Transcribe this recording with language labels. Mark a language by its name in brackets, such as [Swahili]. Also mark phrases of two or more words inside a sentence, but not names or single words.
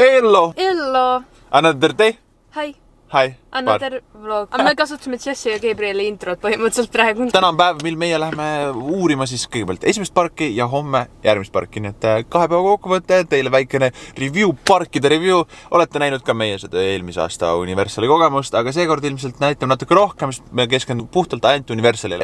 [English] Hello! Hello! Another day? Hi! Hi! Another vlog. [Estonian] Aga me kasutasime Jessi ja Gabrieli introt põhimõtteliselt praegu. Täna on päev, mil meie läheme uurima siis kõigepealt esimest parki ja homme järgmist parki. Nii et 2 päeva kokkuvõte, teile väikene review, parkide review. Olete näinud ka meie seda eelmise aasta Universali kogemust, aga seekord ilmselt näitab natuke rohkem, sest me keskendume puhtalt ainult Universalile.